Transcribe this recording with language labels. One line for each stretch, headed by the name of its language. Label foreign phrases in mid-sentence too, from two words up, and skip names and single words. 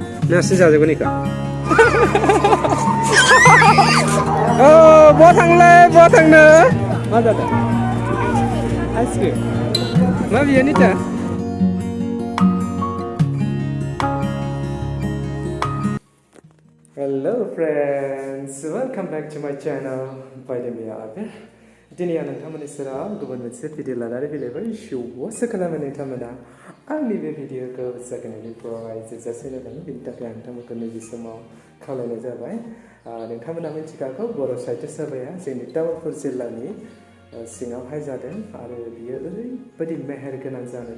Bodo: नोंहासो जाजोबगोन इखो बहा थांलाय बहा थांनो मा जादों आइसक्रिम मा बियो निता
English: Hello friends, welcome back to my channel by the way Abir.
Bodo: दिनै आं नोंथांमोननि सेराव गुबुन मोनसे भिडिअ लानानै फैलायबाय शुआसो खालामो नोंथांमोना आंनि बे भिडिअखौ जागायनायनिफ्राय जोबजासिम नायलाङो बेनि थाखाय आं नोंथांमोनखौ नैबे समाव खावलायनाय जाबाय नोंथांमोना मिथिखागौ बर' साहित्य सभाया जोंनि तामुलपुर जिल्लानि सिङावहाय जादों आरो बियो ओरैबायदि मेहेर गोनां जानो